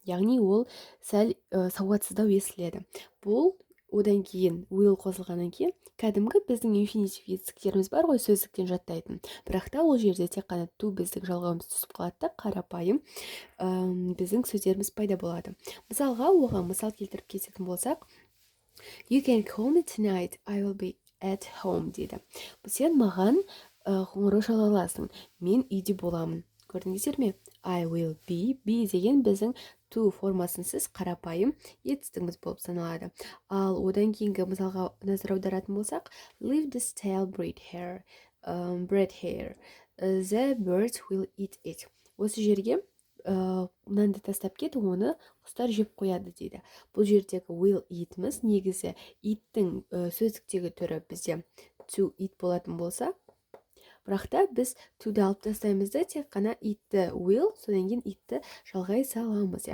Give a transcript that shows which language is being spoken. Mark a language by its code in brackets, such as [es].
[kk] Яғни ол сәл сауатсыздау естіледі. Бұл одан кейін will қосылғаннан кейін кәдімгі біздің инфинитив етістіктеріміз бар ғой, сөздіктен жаттайтын. Бірақ та ол жерде тек қана to біздің жалғауымыз түсіп қалады да, қарапайым біздің сөздеріміз пайда болады. Мысалға, оған мысал келтіріп кететін болсақ, [en] You can call me tonight, I will be at home [kk] дейді. Сен маған қоңырау шала аласың, мен үйде боламын. Көрдіңіздер ме? I will be деген біздің to формасынсыз қарапайым етістігіміз болып саналады. Ал одан кейінгі мысалға назар аударатын болсақ, [en] leave the stale bread here, the birds will eat it. [kk] Осы жерге мынанды тастап кет, оны құстар жеп қояды дейді. Бұл жердегі will eat'іміз негізі иттің сөздіктегі түрі бізде to eat болатын болса, бірақ та біз to-ды алып тастаймыз да, тек қана итті will, содан кейін итті жалғай саламыз.